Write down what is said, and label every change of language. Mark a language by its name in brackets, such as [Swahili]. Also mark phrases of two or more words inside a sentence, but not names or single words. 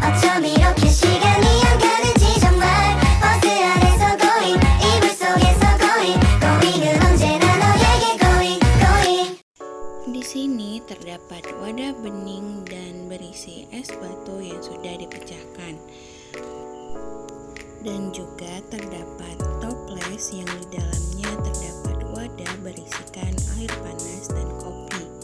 [Korean] 이렇게 시간이 안 가는지 정말 버스 안에서 going 이불 속에서 going은 언제나 너에게 going. [Indonesian] Di sini terdapat wadah bening dan berisi es batu yang sudah dipecahkan. Dan juga terdapat toples yang di dalamnya terdapat wadah berisikan air panas dan kopi.